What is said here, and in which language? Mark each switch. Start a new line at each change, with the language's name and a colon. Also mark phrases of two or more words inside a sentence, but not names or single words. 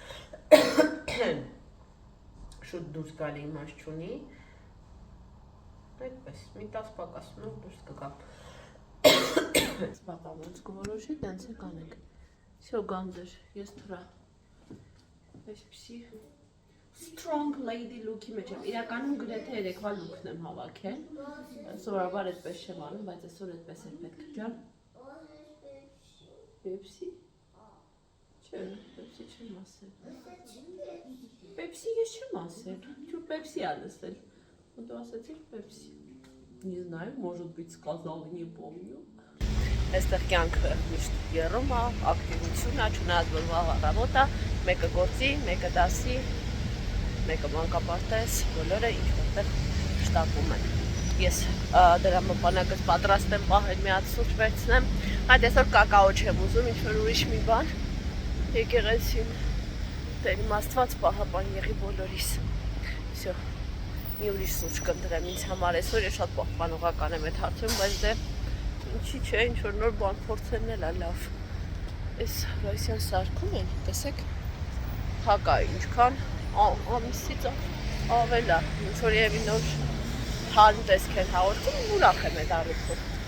Armenian: շուտ դուրս գալի իմաստ չունի, այդպես, մի 10 պակաս ունով դուրս կգամ։ Սպապա ոնց կորոշի, տենց է կանենք։ Всё, գանձեր, ես թրա, այսպիսի
English: strong lady look-
Armenian: ի մեջ եմ, իրականում գրեթե երեկվա look-ն եմ հավաքել, սովորաբար այդպես չեմ անում, բայց այսօր այդպես էր պետք ջան։ Պեպսի? Չէ, պեպսի չեմ ասել։ Պեպսի ես չեմ ասել, чё պեպսի ա լսել։
Russian: Вот ты
Armenian: ասացիր պեպսի։
Russian: Не знаю, может быть, сказал, не помню։
Armenian: Այստեղ կյանքը միշտ երում է, ակտիվություն է, չնայած որ վաղ առավոտ է, մեկը գործի, մեկը դասի, մեկը մանկապարտեզ, բոլորը ինչ-որտեղ շտապում են։ Ես դրա մպանակս պատրաստ եմ պահել մի հատ սուրճ վերցնեմ, այդ այսօր կակաո չեմ ուզում, ինչ-որ ուրիշ մի բան, եկեղեցին, Տեր իմ Աստված պահապան եղի բոլորիս, всё, մի ուրիշ սուրճ կընտրեմ ինձ համար, այսօր ես շատ պահպանողական եմ այդ հարցում, բայց դե ինչի չէ, ինչ-որ նոր բան փորձելն էլ է լավ, այս Ռոսիան սարքում են, տեսեք, հակա ինչքան ամիսից ավել է, ինչ-որ երևի նոր հան տեսք են հաղորդում, ուրախ եմ այդ առիթով։